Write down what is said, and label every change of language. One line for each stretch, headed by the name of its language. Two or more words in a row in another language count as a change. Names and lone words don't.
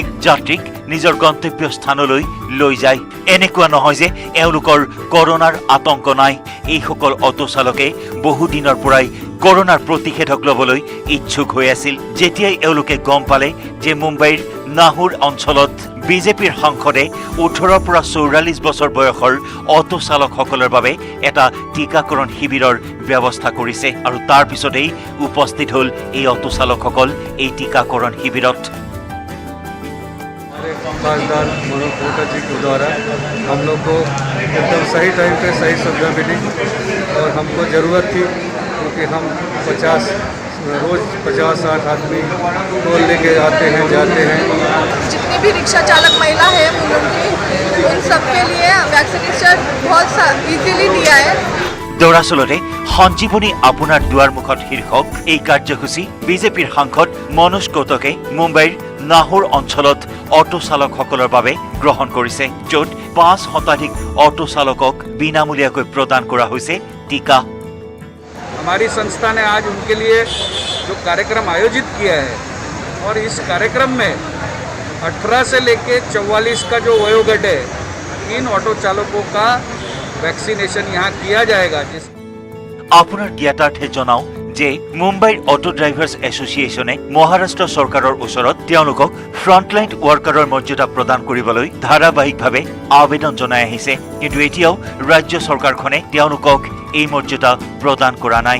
Assamese: যাত্ৰীক নিজৰ গন্তব্য স্থানলৈ লৈ যায় এনেকুৱা নহয় যে এওঁলোকৰ কৰোনাৰ আতংক নাই এইসকল অটো চালকে বহু দিনৰ পৰাই কৰোনাৰ প্ৰতিষেধক ল'বলৈ ইচ্ছুক হৈ আছিল যেতিয়াই এওঁলোকে গম পালে যে মুম্বাইৰ নাহুৰ অঞ্চলত বিজেপিৰ সাংসদে 18 পৰা 44 বছৰ বয়সৰ অটো চালকসকলৰ বাবে এটা টিকাকৰণ শিবিৰৰ ব্যৱস্থা কৰিছে আৰু তাৰ পিছতেই উপস্থিত হ'ল এই অটো চালকসকল এই টিকাকৰণ শিবিৰত
Hindi: खासदार मनोज कोटा जी के द्वारा हम लोग को एकदम सही टाइम पे सही सुविधा मिली और हमको ज़रूरत थी क्योंकि हम 50-60 आदमी को लेके आते हैं जाते हैं जितने भी रिक्शा चालक महिला है उन सबके लिए वैक्सीनेशन बहुत इजीली दिया है
Assamese: दरअसलते সঞ্জীৱনী আপোনাৰ দুৱাৰমুখত শীৰ্ষক এই কাৰ্যসূচী বিজেপিৰ সাংসদ মনোজ কৌটকে মুম্বাইৰ নাহুৰ অঞ্চলত অটো চালকসকলৰ বাবে গ্ৰহণ কৰিছে য'ত 5 শতাধিক অটো চালকক বিনামূলীয়াকৈ প্ৰদান কৰা হৈছে টিকা
Hindi: हमारी संस्था ने आज उनके लिए जो कार्यक्रम आयोजित किया है और इस कार्यक्रम में 18 से लेके 44 का जो वयोगट है इन ऑटो चालकों का वैक्सीनेशन यहाँ किया जाएगा
Assamese: আপোনাৰ জ্ঞাতাৰ্থে জনাও যে মুম্বাইৰ অটো ড্ৰাইভাৰ্ছ এছ'চিয়েশ্যনে মহাৰাষ্ট্ৰ চৰকাৰৰ ওচৰত তেওঁলোকক
English: frontline worker
Assamese: মৰ্যাদা প্ৰদান কৰিবলৈ ধাৰাবাহিকভাৱে আবেদন জনাই আহিছে কিন্তু এতিয়াও ৰাজ্য চৰকাৰখনে তেওঁলোকক এই মৰ্যাদা প্ৰদান কৰা নাই।